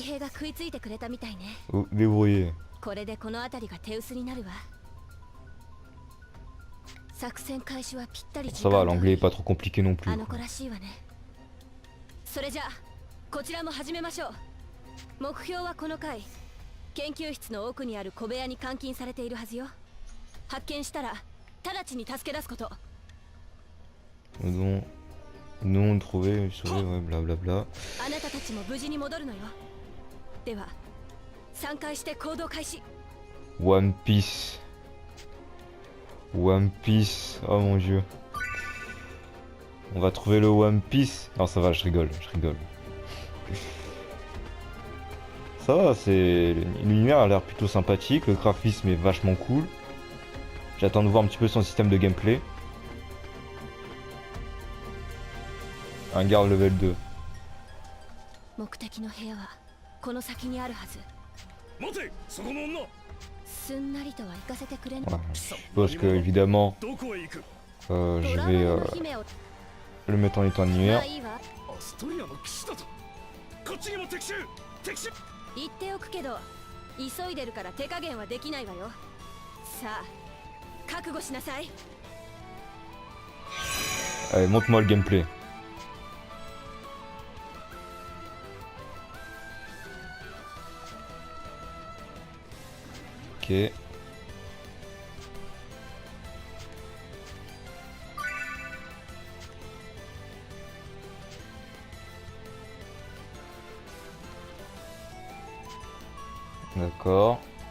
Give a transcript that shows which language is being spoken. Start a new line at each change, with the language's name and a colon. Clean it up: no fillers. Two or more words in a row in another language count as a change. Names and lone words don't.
French: Vous débrouillez. Ça va, l'anglais est pas trop compliqué non plus.
Japanese: それじゃあこちらも始めましょう。目標はこの回研究室の奥にある小部屋に監禁されているはずよ。発見したら直ちに助け出すこと。
French: Non trouvé, sauvé, ouais, blablabla.
Japanese: あなたたちも無事に戻るのよ。では3回して行動開始。
French: One Piece. One Piece, oh mon dieu. On va trouver le One Piece. Non, ça va, je rigole, je rigole. Ça va, c'est... L'univers a l'air plutôt sympathique, le graphisme est vachement cool. J'attends de voir un petit peu son système de gameplay. Un garde level 2.
Japanese: 目的の部屋はこの先にあるはず。待て、そこの女。すんなりとは行かせてくれない。
French: Parce que évidemment, je vais le mettre en état de nuire.
Japanese: 言っておくけど、急いでるから手加減はできないわよ。さあ、覚悟しなさい。
French: Allez, montre-moi le gameplay. Ok. D'accord.